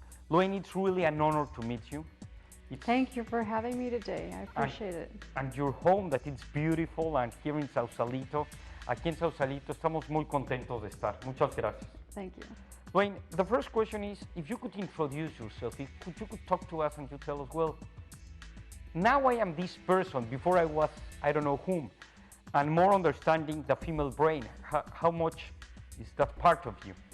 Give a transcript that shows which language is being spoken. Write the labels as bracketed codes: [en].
[en] Louanne, it's really an honor to meet you. Thank you for having me today. I appreciate it. And your home, that it's beautiful, and here in Sausalito. [es] Aquí en Sausalito estamos muy contentos de estar. Muchas gracias. [en] Thank you. Louanne, the first question is, if you could introduce yourself, if you could talk to us and you tell us, well, now I am this person, before I was, I don't know whom, and more understanding the female brain. How much is that part of you?